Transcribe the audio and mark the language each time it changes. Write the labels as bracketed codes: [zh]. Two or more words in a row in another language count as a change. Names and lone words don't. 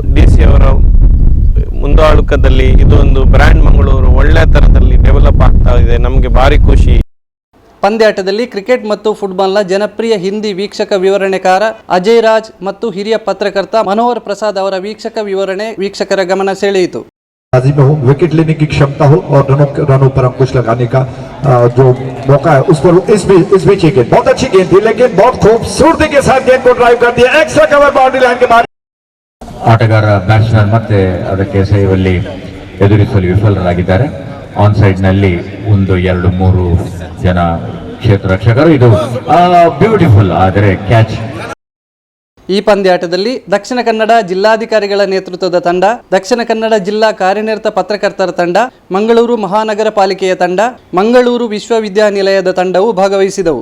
[kn] DC ಅವರ ಮುಂದಾಳುಕದಲ್ಲಿ ಇದೊಂದು ಬ್ರ್ಯಾಂಡ್ ಮಂಗಳೂರು ಒಳ್ಳೆಯ ಥರದಲ್ಲಿ ಡೆವಲಪ್ ಆಗ್ತಾ ಇದೆ. ನಮಗೆ ಭಾರಿ ಖುಷಿ. ಪಂದ್ಯಾಟದಲ್ಲಿ ಕ್ರಿಕೆಟ್ ಮತ್ತು ಫುಟ್ಬಾಲ್ನ ಜನಪ್ರಿಯ ಹಿಂದಿ ವೀಕ್ಷಕ ವಿವರಣೆಕಾರ ಅಜಯ್ ರಾಜ್ ಮತ್ತು ಹಿರಿಯ ಪತ್ರಕರ್ತ ಮನೋಹರ್ ಪ್ರಸಾದ್ ಅವರ ವೀಕ್ಷಕ ವಿವರಣೆ ವೀಕ್ಷಕರ ಗಮನ ಸೆಳೆಯಿತು. [hi] बाजी में हो, विकेट लेने की क्षमता हो और रनों पर अंकुश लगाने का जो मौका है उस पर इस बीच गेंद बहुत अच्छी गेंद थी, लेकिन बहुत खूबसूरती के साथ गेंद को ड्राइव कर दिया. [en] extra cover boundary line [hi] के बाद [kn] ಆಟಗಾರ ಬ್ಯಾಟ್ಸ್ಮನ್ ಮತ್ತೆ ಅದಕ್ಕೆ ಸೇವಲ್ಲಿ ಎದುರಿಸಲು ವಿಫಲರಾಗಿದ್ದಾರೆ. [en] on side [kn] ನಲ್ಲಿ 1-2-3 ಜನ ಕ್ಷೇತ್ರ ರಕ್ಷಕರು. ಇದು ಬ್ಯೂಟಿಫುಲ್ ಆದರೆ ಕ್ಯಾಚ್. ಈ ಪಂದ್ಯಾಟದಲ್ಲಿ ದಕ್ಷಿಣ ಕನ್ನಡ ಜಿಲ್ಲಾಧಿಕಾರಿಗಳ ನೇತೃತ್ವದ ತಂಡ, ದಕ್ಷಿಣ ಕನ್ನಡ ಜಿಲ್ಲಾ ಕಾರ್ಯನಿರತ ಪತ್ರಕರ್ತರ ತಂಡ, ಮಂಗಳೂರು ಮಹಾನಗರ ಪಾಲಿಕೆಯ ತಂಡ, ಮಂಗಳೂರು ವಿಶ್ವವಿದ್ಯಾನಿಲಯದ ತಂಡವು ಭಾಗವಹಿಸಿದವು.